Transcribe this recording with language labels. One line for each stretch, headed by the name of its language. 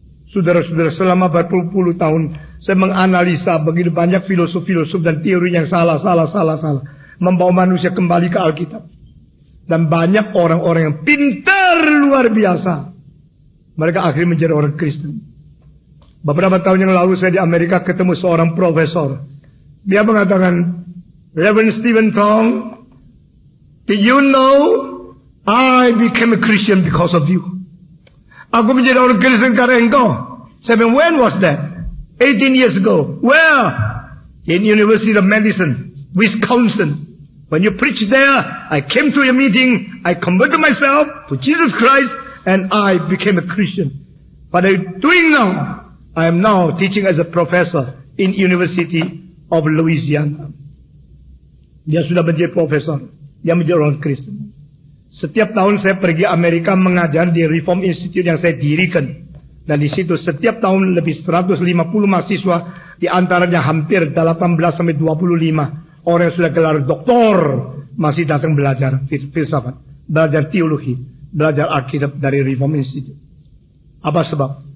Indonesian: Saudara-saudara, selama berpuluh-puluh tahun saya menganalisa begitu banyak filosof-filosof dan teori yang salah, membawa manusia kembali ke Alkitab. Dan banyak orang-orang yang pintar luar biasa, mereka akhirnya menjadi orang Kristen. Beberapa tahun yang lalu saya di Amerika ketemu seorang profesor Dia mengatakan,
English: Reverend Stephen Tong, did you know I became a Christian because of you?
Indonesian: Aku menjadi orang Kristen karena engkau. Saya bilang,
English: when was that? 18 years ago. Where? In University of Madison, Wisconsin. When you preached there, I came to your meeting, I converted myself to Jesus Christ, and I became a Christian. What I'm doing now, I am now teaching as a professor in University of Louisiana.
Indonesian: Dia sudah menjadi profesor. Dia menjadi orang Kristen. Setiap tahun saya pergi Amerika mengajar di Reform Institute yang saya dirikan. Dan di situ setiap tahun lebih 150 mahasiswa, di antaranya hampir 18 sampai 25 orang yang sudah gelar doktor masih datang belajar filsafat, belajar teologi, belajar Alkitab dari Reform Institute. Apa sebab?